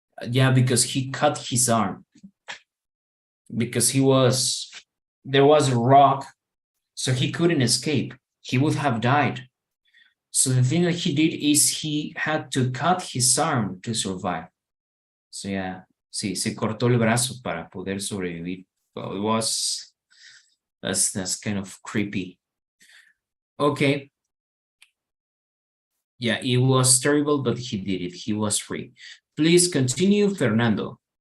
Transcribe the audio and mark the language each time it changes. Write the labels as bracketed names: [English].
[English] Yeah, because he cut his arm. Because there was a rock, so he couldn't escape. He would have died. So the thing that he did is he had to cut his arm to survive. So yeah, [Spanish] sí, se cortó el brazo para poder sobrevivir. [English] Well, that's kind of creepy. Okay. Yeah, it was terrible, but he did it. He was free. Please continue, Fernando.